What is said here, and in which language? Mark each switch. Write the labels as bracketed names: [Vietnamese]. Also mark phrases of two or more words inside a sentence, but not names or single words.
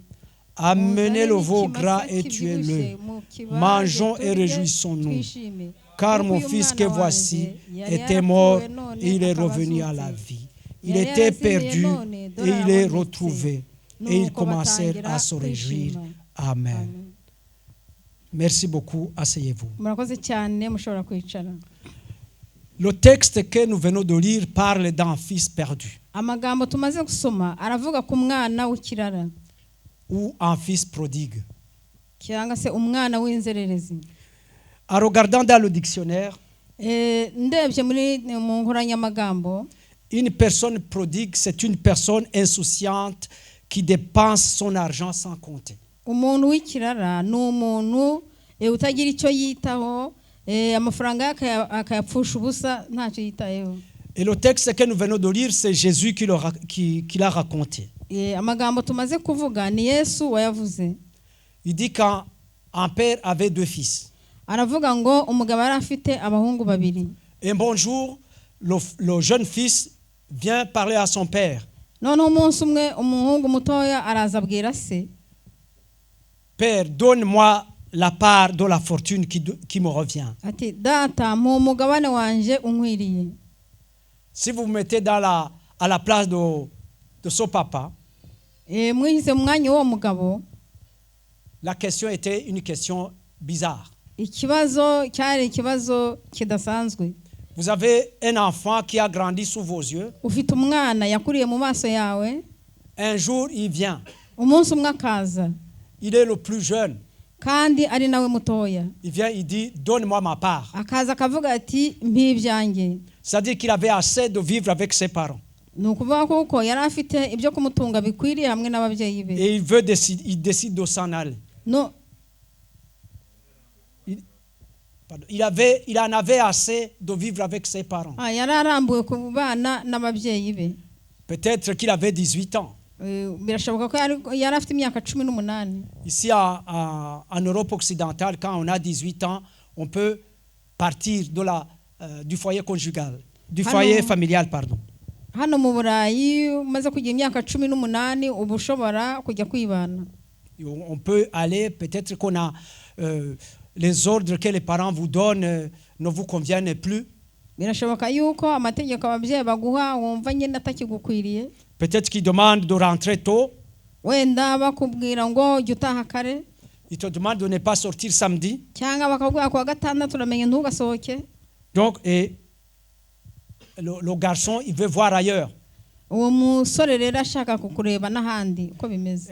[French] Amenez le veau gras et tuez-le. Mangeons et réjouissons-nous. Car mon fils que voici était mort et il est revenu à la vie. Il était perdu et il est retrouvé. Et ils commencèrent à se réjouir. Amen. Merci beaucoup. Asseyez-vous. [Kinyarwanda] Murakoze cyane, mushobora kwicara. [French] Le texte que nous venons de lire parle d'un fils perdu [Kinyarwanda] Amagambo tumaze gusoma aravuga ku mwana w'ikirara [French] ou un fils prodigue. [Kinyarwanda] cyangwa se umwana w'inzererezi. [French] En regardant dans le dictionnaire, [Kinyarwanda] Ndebye mu nkoranyamagambo, [French] une personne prodigue, c'est une personne insouciante qui dépense son argent sans compter. [Kinyarwanda] umuntu w'ikirara ni umuntu utagira icyo yitaho, amafaranga yake akayapfusha ubusa ntacyo yitayeho. [French] Et le texte que nous venons de lire, c'est Jésus qui l'a raconté. [Kinyarwanda] Amagambo tumaze kuvuga ni Yesu wayavuze. [French] Il dit qu'un père avait 2 fils. [Kinyarwanda] Aravuga ngo umugabo yari afite abahungu babiri. [French] Un bon jour, le jeune fils vient parler à son père. [Kinyarwanda] none umunsi umwe umuhungu mutoya araza abwira se, [French] Père, donne-moi la part de la fortune qui me revient. [Kinyarwanda] ati data mpa umugabane wanje unkwiriye. [French] Si vous vous mettez à la place de son papa, [Kinyarwanda] Mwishyize mu mwanya w'uwo mugabo, [French] la question était une question bizarre. [Kinyarwanda] ikibazo cyari ikibazo kidasanzwe. [French] Vous avez un enfant qui a grandi sous vos yeux. [Kinyarwanda] Ufite umwana yakuriye mu maso yawe, [French] Un jour, il vient. [Kinyarwanda] umunsi umwe akaza [French] Il est le plus jeune. [Kinyarwanda] kandi ari nawe mutoya, [French] Il vient, il dit, donne-moi ma part. [Kinyarwanda] akaza akavuga ati mpa ibyanjye. [French] C'est-à-dire qu'il avait assez de vivre avec ses parents. [Kinyarwanda] Ni ukuvuga kuko yari afite ibyo kumutunga bikwiriye hamwe n'ababyeyi be. [French] Et il décide de s'en aller. No, Il en avait assez de vivre avec ses parents. [Kinyarwanda] yari arambuwe ku bana n'ababyeyi be. [French] Peut-être qu'il avait 18 ans. [Kinyarwanda] Birashoboka ko yari afite imyaka 18. [French] Ici en Europe occidentale, quand on a 18 ans, on peut partir du foyer conjugal, du foyer familial, pardon. [Kinyarwanda] Hano mu Burayi umaze kugira imyaka 18 uba ushobora kujya kwibana. [French] On peut aller, peut-être qu'on a les ordres que les parents vous donnent ne vous conviennent plus. [Kinyarwanda] Birashoboka yuko amategeko ababyeyi baguha wumva nyine atakigukwiriye. [French] Peut-être qu'ils demandent de rentrer tôt. [Kinyarwanda] Wenda bakubwira ngo jya utaha kare. [French] Ils te demandent de ne pas sortir samedi. [Kinyarwanda] Cyangwa bakabwira ko gatandatu uramenye ntugasohoke. [French] Donc, le garçon, il veut voir ailleurs. [Kinyarwanda] Uwo musore rero ashaka kukureba n'ahandi uko bimeze.